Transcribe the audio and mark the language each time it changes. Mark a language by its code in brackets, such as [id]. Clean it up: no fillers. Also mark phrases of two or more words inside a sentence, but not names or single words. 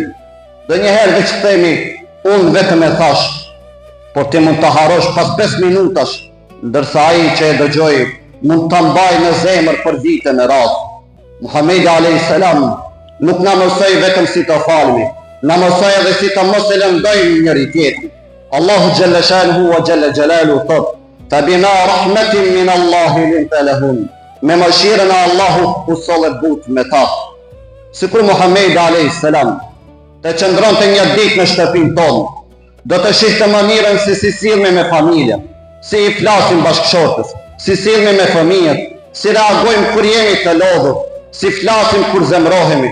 [sq] Dhe njëherë veç themi, unë vetëm e thash, por ti mund të harosh pas 5 minutash, ndërsa ai që e dëgjoj mund të mbaj në zemër për vite në radhë. Muhamedi [ar] عليه السلام [sq] nuk na mësoi vetëm si të falmi, na mësoi edhe si të mos e lëndojmë njëri tjetrin. [ar] الله جل شأنه وجل جلاله [sq] thot: [ar] "فبما رحمة من الله لنت لهم." [sq] Me mëshirën e Allahut u solle but me ta. Sikur Muhamedi [ar] عليه السلام [sq] të qëndronte një ditë në shtëpinë tonë, do të shihte mënyrën se si sillemi me familjen, si i flasim bashkëshortës, si sillemi me fëmijët, si reagojmë kur jemi të lodhur, si flasim kur zemrohemi.